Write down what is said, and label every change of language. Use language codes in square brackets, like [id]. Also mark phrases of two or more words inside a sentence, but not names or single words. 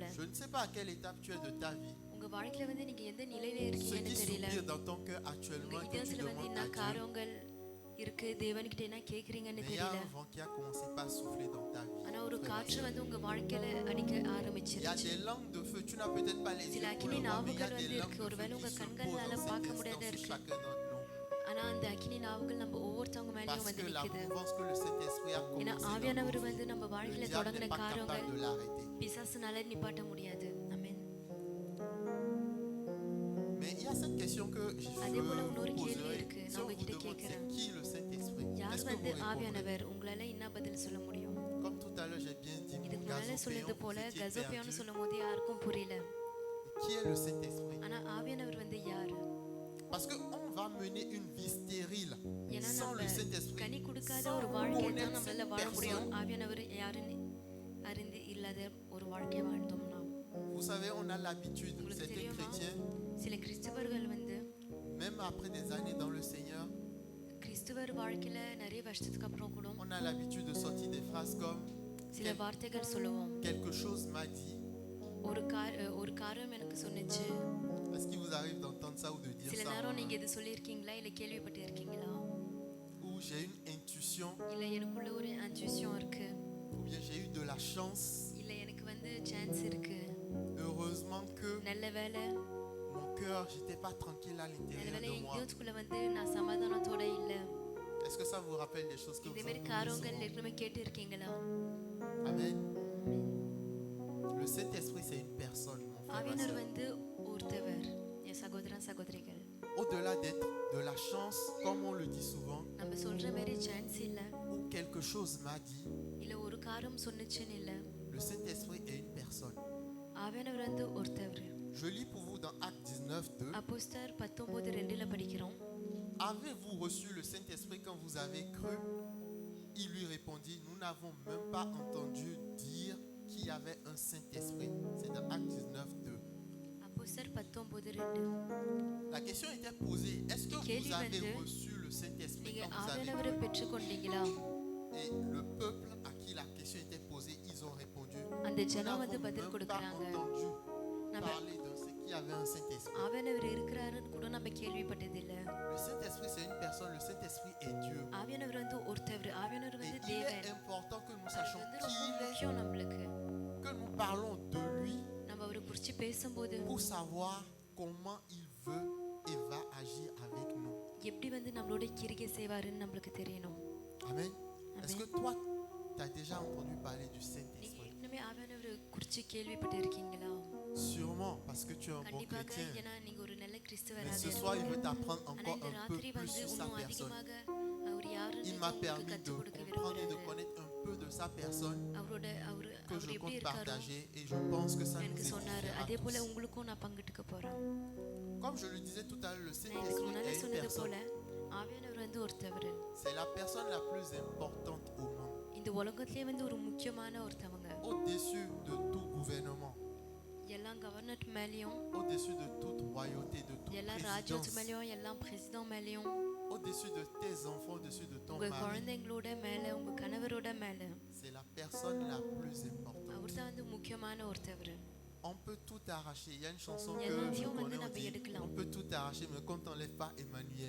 [fr] Je ne sais pas à quelle étape tu es de ta vie, [ta] உங்க வாழ்க்கையில வந்து நீங்க எந்த நிலையில [fr] ce [ta] இருக்கீங்கன்னு [fr] qui [ta] தெரியல. [fr] soupire dans ton cœur actuellement [ta] உங்க [fr] et que tu [ta] இதயத்துல வந்து [fr] demandes [ta] என்ன [fr] à Dieu. [ta] காரியங்கள் இருக்கு, தேவன்கிட்ட என்ன கேக்குறீங்கன்னு [fr] Mais il y a [ta] தெரியல. [fr] un vent qui a commencé par souffler dans ta vie. [ta] ஆனா ஒரு [fr] frère et [ta] காற்று [fr] sœur. [ta] வந்து உங்க வாழ்க்கையில அடிக்க [fr] Il y a [ta] ஆரம்பிச்சிருச்சு. [fr] des langues de feu, tu n'as peut-être pas les yeux [ta] சில [fr] pour [ta] அக்கினி [fr] le voir, mais il y a [ta] நாவுகள் [fr] des [ta] வந்து [fr] langues [ta] இருக்கு. [fr] de [ta] ஒருவேளை [fr] feu [ta] உங்க [fr] qui se posent [ta] கண்களால [fr] dans [ta] பார்க்க [fr] cet [ta] முடியாத [fr] instant sur [ta] இருக்கு. [fr] chacun d'entre nous. [ta] ஆனா அந்த அக்கினி நாவுகள் நம்ம ஒவ்வொருத்தவங்க மேலயும் [fr] Parce [ta] வந்து [fr] que la [ta] நிக்குது. [fr] mouvance que le Saint-Esprit a [ta] ஏன்னா [fr] commencé dans [ta] ஆவியானவர் [fr] nos [ta] வந்து [fr] vies, [ta] நம்ம [fr] le [ta] வாழ்க்கையில [fr] diable [ta] தொடங்கின [fr] n'est pas [ta] காரியங்கள் [fr] capable de l'arrêter. [ta] பிசாசுனால நிப்பாட்ட முடியாது. ஆமென். [fr] Mais il y a cette question que je [ta] அதே போல [fr] vous [ta] இன்னொரு கேள்வி [fr] poserai. [ta] இருக்கு. [fr] Si [ta] நான் [fr] on vous [ta] உங்ககிட்ட [fr] demande c'est [ta] கேட்கிறேன். [fr] qui le Saint-Esprit, [ta] யார் [fr] est-ce que [ta] வந்து [fr] vous répondrez? [ta] ஆவியானவர்? உங்களால என்ன பதில் சொல்ல முடியும்? [fr] Comme tout à l'heure j'ai bien dit, [ta] இதுக்கு [fr] mon [ta] முன்னால சொன்னது [fr] gazopéon, [ta] போல [fr] vous étiez [ta] கசோப்பியான்னு [fr] perdu. [ta] சொல்லும் போது யாருக்கும் புரியல. [fr] Qui est le Saint-Esprit? [ta] ஆனா ஆவியானவர் வந்து யாரு? [fr] Parce qu'on va mener une vie stérile [ta] ஏன்னா [fr] sans [ta] நம்ம [fr] le Saint-Esprit. [ta] கனி கொடுக்காத [fr] Sans [ta] ஒரு வாழ்க்கையை தான் [fr] connaître [ta] நம்மளால [fr] cette [ta] வாழ முடியும். [fr] personne. [ta] ஆவியானவர் யாருன்னு அறிந்து இல்லாத ஒரு வாழ்க்கையை வாழ்ந்தோம்னா. [fr] Vous savez, on a l'habitude, [ta] உங்களுக்கு [fr] certains [ta] தெரியுமா? [fr] chrétiens, [ta] சில கிறிஸ்தவர்கள் வந்து [fr] même après des années dans le Seigneur, [ta] கிறிஸ்துவர் வாழ்க்கையில நிறைய வருஷத்துக்கு அப்புறம் கூட [fr] on a l'habitude de sortir des phrases comme [ta] சில வார்த்தைகள் சொல்லுவோம். [fr] quelque chose m'a dit. [ta] ஒரு காரியம் எனக்கு சொன்னுச்சு. யாரோ நீங்க இது சொல்லியிருக்கீங்களா இல்லை கேள்விப்பட்டு இருக்கீங்களா? [fr] ou j'ai une intuition, [ta] இல்லை எனக்குள்ள ஒரு intuition இருக்கு, [fr] ou bien j'ai eu de la chance. [ta] இல்லை எனக்கு சான்ஸ் இருக்கு. [fr] Heureusement que [ta] நல்ல வேலை [fr] mon cœur, j'étais pas tranquille à [ta] நல்ல [fr] l'intérieur [ta] வேலை [fr] de [ta] என் [fr] moi. [ta] யூத்குள்ள நான் சமாதானத்தோட இல்லை. [fr] Est-ce que ça vous rappelle des choses que [ta] இதே [fr] vous [ta] மாதிரி [fr] entendez [ta] காரியங்கள் [fr] souvent? [ta] ஏற்கனவே கேட்டு இருக்கீங்களா? [fr] Amen. Le Saint-Esprit, c'est une personne, mon frère. Ma [ta] ஆவியானவர் [fr] sœur. [ta] ஒருத்தவர். என் சகோதரன் சகோதரிகள், [fr] Au-delà d'être de la chance, comme on le dit souvent, [ta] நம்ம சொல்ற மாதிரி சான்ஸ் இல்லை, [fr] ou quelque chose m'a dit, [ta] இல்லை ஒரு காரியம் சொன்னுச்சுன்னு இல்லை. [fr] le Saint-Esprit est une personne. [ta] ஆவியானவர் ஒருத்தவர். [fr] Je lis pour vous dans Actes 19:2. [ta] அப்போஸ்தலர் 19:2 படிக்கிறோம். [fr] Avez-vous reçu le Saint-Esprit quand vous avez cru? Il lui répondit, nous n'avons même pas entendu dire qu'il y avait un Saint-Esprit. C'est dans Actes 19:2. [ta] அப்போஸ்தலர் 19:2. [fr] La question était posée, est-ce que vous avez reçu le Saint-Esprit [ta] நீங்க [fr] quand vous avez [ta] ஆவியானவரை [fr] cru? [ta] பெற்றுக்கொண்டீங்களா? [fr] Et le peuple à qui la question était posée, ils ont répondu, [ta] அந்த [fr] nous [ta] ஜனம் [fr] n'avons [ta] பதில் [fr] même pas [ta] கொடுக்கறாங்க. [fr] entendu [ta] நம்ம [fr] parler de ce qu'il y avait un Saint-Esprit. [ta] ஆவியானவர் இருக்கிறாருன்னு கூட நம்ம கேள்விப்பட்டதில்ல. [fr] Le Saint-Esprit, c'est une personne, le Saint-Esprit est Dieu. [ta] ஆவியானவர் ஒருத்தவர், ஆவியானவர் [fr] Et il est [ta] தேவன். [fr] important que nous [ta] அது [fr] sachions [ta] ரொம்ப [fr] qui il est, [ta] முக்கியம் நம்மளுக்கு. [fr] que nous parlons de lui [ta] நம்ம அவரை குறித்து பேசும்போது [fr] pour savoir comment il veut et va agir avec nous. [ta] எப்படி நம்மளோட கிரியை செய்வாருன்னு நம்மளுக்கு தெரியணும். [fr] Amen. Est-ce [ta] Amen. [fr] que toi, tu as déjà entendu parler du [ta] நீங்க [fr] Saint-Esprit? [ta] இன்னுமே ஆவியானவரை குறித்து கேள்விப்பட்டு இருக்கீங்களா? [fr] Sûrement, parce que tu es un bon [ta] கண்டிப்பாக, [fr] chrétien. [ta] ஏன்னா நீங்க ஒரு நல்ல [fr] Mais [ta] கிறிஸ்தவராக [fr] ce soir, il veut [ta] இருக்கீங்க. [fr] t'apprendre [ta] ஆனா [fr] encore [ta] இந்த [fr] un peu [ta] ராத்திரி [fr] plus sur sa [ta] இன்னும் [fr] personne. [ta] அதிகமாக அவர் யாருன்னு [fr] Il m'a [ta] உங்களுக்கு [fr] permis de [ta] கற்றுக் கொடுக்க [fr] comprendre et de [ta] விரும்புகிறாரு. [fr] connaître un peu de sa personne [ta] அவர் [fr] que [ta] அவர் [fr] je [ta] எப்படி [fr] compte [ta] இருக்காரோ [fr] partager et je pense que ça nous [ta] எனக்கு சொன்னாரு. [fr] édifiera [ta] அதே போல [fr] tous. [ta] உங்களுக்கும் நான் பங்கிட்டுக்க போறேன். [fr] Comme je le disais tout à l'heure, le [ta] நான் இதுக்கு [fr] Saint-Esprit [ta] முன்னாலே [fr] est une [ta] சொன்னது போல [fr] personne. [ta] ஆவியானவர் ஒருத்தவர். [fr] C'est la personne la plus importante au monde, [ta] இந்த உலகத்திலே ஒரு முக்கியமான ஒருத்தவங்க. [fr] au-dessus de tout gouvernement, [ta] எல்லா கவர்னர் மேலயும், [fr] au-dessus de toute royauté, de toute [ta] எல்லா ராஜ்யத்து [fr] présidence, [ta] மேலயும், எல்லா பிரசிடென்ட் மேலயும், [fr] au-dessus de tes enfants, au-dessus de ton [ta] உங்க [fr] mari. [ta] குழந்தைங்களோட மேல, உங்க கணவரோட மேல [fr] C'est la personne la plus importante. [ta] அவர்தான் முக்கியமான ஒருத்தவர். [fr] On peut tout arracher. Il y a une chanson Il y que a un je lion, connais, on on dit, dit, on peut tout arracher, mais quand on n'enlève pas Emmanuel.